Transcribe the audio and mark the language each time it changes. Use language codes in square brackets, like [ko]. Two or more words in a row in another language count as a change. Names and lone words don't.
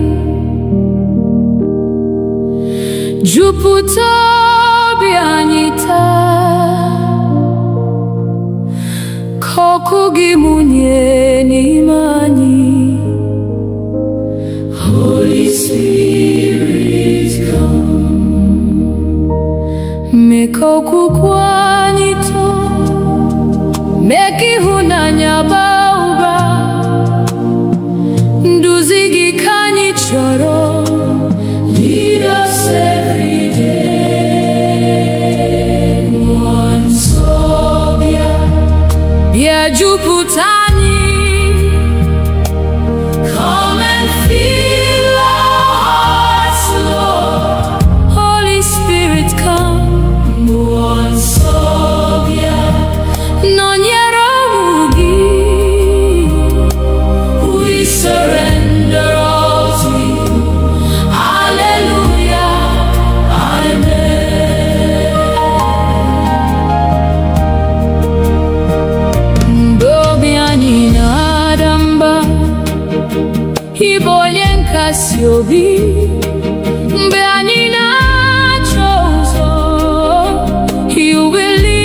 [ig] jupụta obi anyị taa, ka ọkụ gị mụnye n'ime anyị. [en] Holy Spirit, come. [ig] Mee ka okwukwe anyị too, mee ka ịhụnanya baa ụba, nduzi gị ka anyị chọrọ. [en] Lead us every day. [ig] Mmụọ nsọ, bịa jupụta anyị. [en] Come and fill our hearts, Lord. Holy Spirit, come. [ig] Mmụọ nsọ, nọnyere ụmụ gị. [en] We surrender all to you. Hallelujah, amen. [ig] Mgbe obi anyị na-ada mba, ị bụ onye nkasi obi. Mgbe anyị na-achọ ụzọ, [en] you will